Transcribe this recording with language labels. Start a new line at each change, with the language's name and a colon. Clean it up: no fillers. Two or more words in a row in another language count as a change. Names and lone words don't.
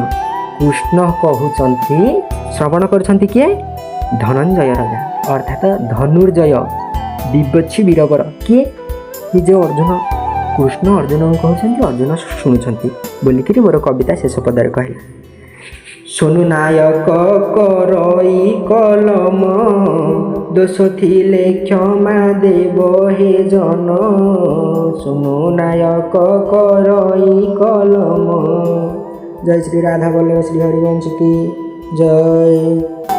Odia: କୃଷ୍ଣ କହୁଛନ୍ତି, ଶ୍ରବଣ କରୁଛନ୍ତି କିଏ ଧନଞ୍ଜୟ ରାଜା, ଅର୍ଥାତ ଧନୁର୍ଜୟ ବିବଛି ବୀରବର କିଏ କି ଯେ ଅର୍ଜୁନ କୃଷ୍ଣ ଅର୍ଜୁନଙ୍କୁ କହୁଛନ୍ତି ଅର୍ଜୁନ ଶୁଣୁଛନ୍ତି ବୋଲିକିରି ମୋର କବିତା ଶେଷ ପଦରେ କହିଲା। ସୋନୁ ନାୟକ କରଇ କଲମ ଦୋଷ ଥିଲେ କ୍ଷମା ଦେବ ହେ ଜନ ସୋନୁ ନାୟକ କରଇ କଲମ।
Hindi: जय श्री राधा वल्लभ श्री हरिवंश की जय।